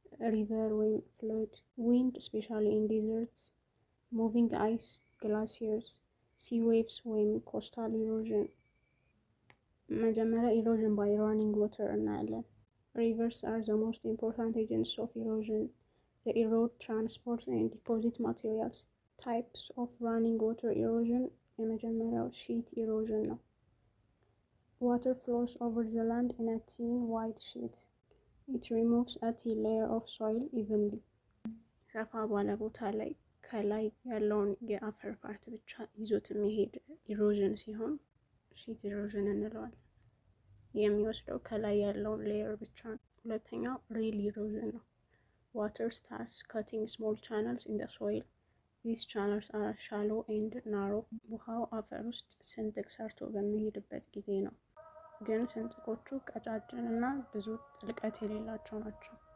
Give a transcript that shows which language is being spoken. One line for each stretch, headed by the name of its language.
English: ሪቨር ወይም ፍሎድ፣ ዊንድ ስፔሻሊ ኢን ዲዘርትስ፣ ሙቪንግ አይስ ግላሲየርስ፣ ሲ ዌቭስ ወይም ኮስታል ኢሮዥን። መጀመሪያ ኢሮዥን ባይ ራኒንግ ዋተር እናያለን። Rivers are the most important agents of erosion. They erode, transport, and deposit materials. Types of running water erosion የመጀመሪያው sheet erosion ነው። Water flows over the land in a thin white sheet. It removes a thin layer of soil evenly.
Amharic: ሰፋ ባለ ቦታ ላይ ከላይ ያለውን የአፈር ፓርት ብቻ ይዞት የሚሄድ ኢሮዥን ሲሆን sheet erosion እንለዋለን። የሚወስደው ከላይ ያለውን ሌየር ብቻ ነው። ሁለተኛው ሪል ኢሮዥን ነው።
English: ዋተር ስታርትስ ካቲንግ ስሞል ቻናልስ ኢን ዘ ሶይል። ዚስ ቻናልስ አር ሻሎ ኤንድ ናሮ።
Amharic: ውሃው አፈር ውስጥ ስንጥቅ ሰርቶ በሚሄድበት ጊዜ ነው፣ ግን ስንጥቆቹ ቀጫጭን እና ብዙ ጥልቀት የሌላቸው ናቸው።